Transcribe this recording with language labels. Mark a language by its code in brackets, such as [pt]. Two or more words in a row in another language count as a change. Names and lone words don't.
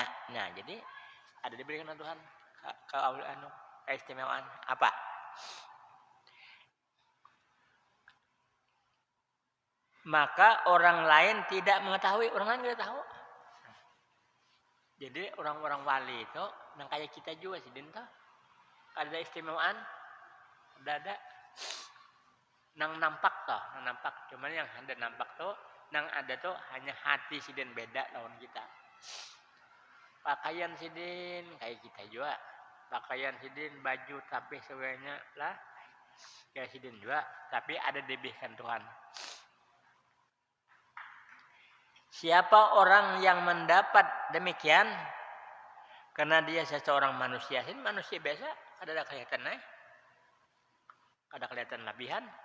[id] Nah, jadi ada diberikan Tuhan ke aulia keistimewaan apa? Maka orang lain tidak mengetahui, orang lain tidak tahu. [bjn] Jadi orang-orang wali itu nang kayak kita juga sih Dinta. Ada istimewaan, ada nang nampak toh, nang nampak. Cuman yang ada nampak tuh, nang ada tuh hanya hati sidin beda lawan kita. Pakaian sidin kayak kita juga. Pakaian sidin baju tapi sebenarnya lah kayak sidin juga, tapi ada diberikan Tuhan. [id] Siapa orang yang mendapat demikian karena dia seseorang manusia, ini manusia biasa, ada kelihatan ada kelihatan lebihan.